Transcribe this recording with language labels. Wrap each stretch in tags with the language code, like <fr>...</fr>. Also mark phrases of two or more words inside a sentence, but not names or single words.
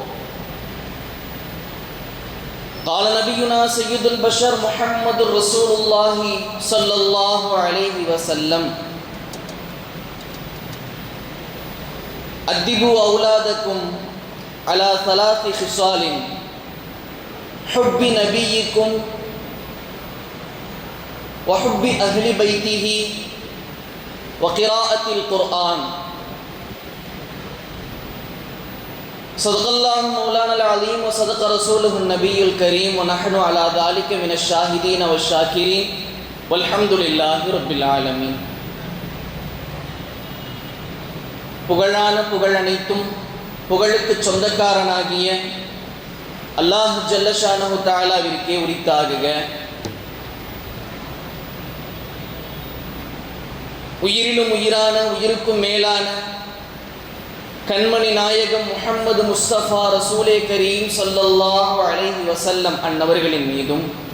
<ar>قال نبينا سيد البشر محمد رسول الله صلى الله عليه وسلم: أدبوا أولادكم على ثلاث خصال: حب نبيكم وحب أهل بيته وقراءة القرآن. صدق الله مولانا العظيم وصدق رسوله النبي الكريم ونحن على ذلك من الشاهدين والشاكرين والحمد لله رب العالمين.</ar> <ta>புகழான புகழ் அனைத்தும் புகழுக்கு சொந்தக்காரனாகிய</ta> <ar>الله جل شأنه</ar> <ta>தஆலாவிற்கே உரித்தாகுக. உயிரிலும் உயிரான உயிருக்கும் மேலான கண்மணி நாயகம் முஹம்மது முஸ்தபா ரசூலே கரீம்</ta> <ar>صلى الله عليه وسلم</ar> <ta>அன்னவர்களின் மீதும்</ta>